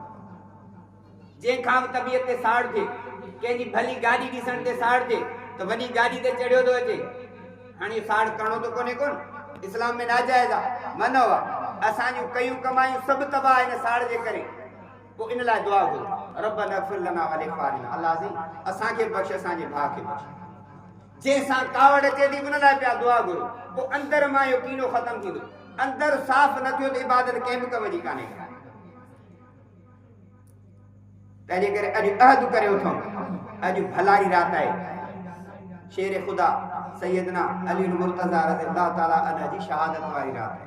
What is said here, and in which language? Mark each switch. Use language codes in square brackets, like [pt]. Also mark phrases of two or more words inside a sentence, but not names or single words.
[sd] जंहिंखां बि तबियत ते साड़ थिए, कंहिंजी भली गाॾी ॾिसण ते साड़ थिए त वॾी गाॾी ते चढ़ियो थो अचे, हाणे साड़ करणो त कोन्हे कोन, इस्लाम में नाजाइज़ आहे, मनो आहे। असांजूं कयूं कमायूं सभु तबाह हिन साड़ जे करे। पोइ इन लाइ दुआ घुर, [ar] ربنا اغفر لنا ولإخواننا, [sd] अलाह से असांखे बख़्श, असांजे भाउ खे बख़्श। जंहिंसां कावड़ अचे थी उन लाइ पिया दुआ घुर, पोइ अंदर मां इहो कीनो ख़तमु थींदो। अंदर साफ़ न थियो त इबादत कंहिं बि कम जी कान्हे। तंहिंजे करे अॼु अहद करे उथूं, अॼु भलाई रात आहे, शेर ख़ुदा सैयदना अली मुर्तज़ा [ar] رضي الله تعالى عنه [sd] जी शहादत वारी रात आहे।